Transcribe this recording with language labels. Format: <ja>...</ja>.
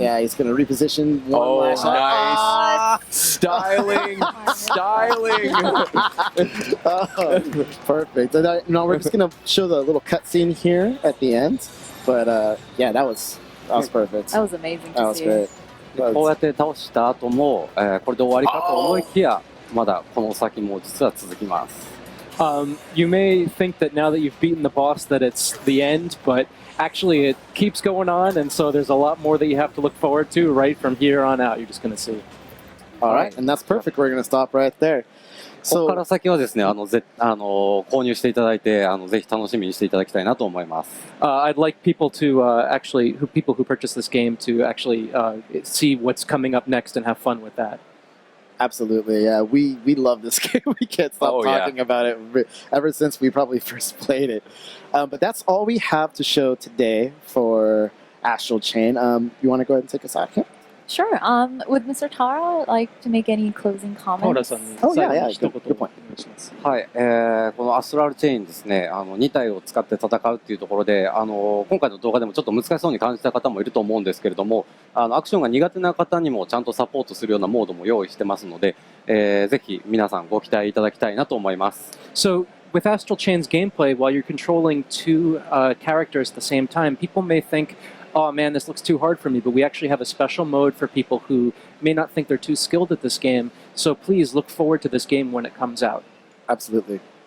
<en>Yeah, he's going to reposition one last nice. Styling. Styling. Oh, perfect. Now we're just going to show the little cutscene here at the end. But yeah, that was perfect. That was amazing to see. That was great.</en> <ja>こうやって倒した後も、これで終わりかと思いきや、まだこの先も実は続きます。</ja> <en>You may think that now that you've beaten the boss that it's the end, but actually it keeps going on, and so there's a lot more that you have to look forward to right from here on out. You're just going to see. All right, and that's perfect. We're going to stop right there.</en> <ja>ここから先はですね、購入していただいて、ぜひ楽しみにしていただきたいなと思います。</ja> <en>I'd like people to people who purchase this game to actually see what's coming up next and have fun with that. Absolutely, yeah. We love this game. We can't stop talking about it ever since we probably first played it. But that's all we have to show today for Astral Chain. You want to go ahead and take us out here? Sure. Would Mr. Taro like to make any closing comments? Oh, yeah. Good point.</en> <ja>願いします。はい、このアストラルチェインですね、2体を使って戦うっていうところで、今回の動画でもちょっと難しそうに感じた方もいると思うんですけれども、アクションが苦手な方にもちゃんとサポートするようなモードも用意してますので、ぜひ皆さんご期待いただきたいなと思います。</ja> <en>So, with Astral Chain's gameplay, while you're controlling two characters at the same time, people may think, oh man, this looks too hard for me, but we actually have a special mode for people who may not think they're too skilled at this game, so please look forward to this game when it comes out. Absolutely.</en>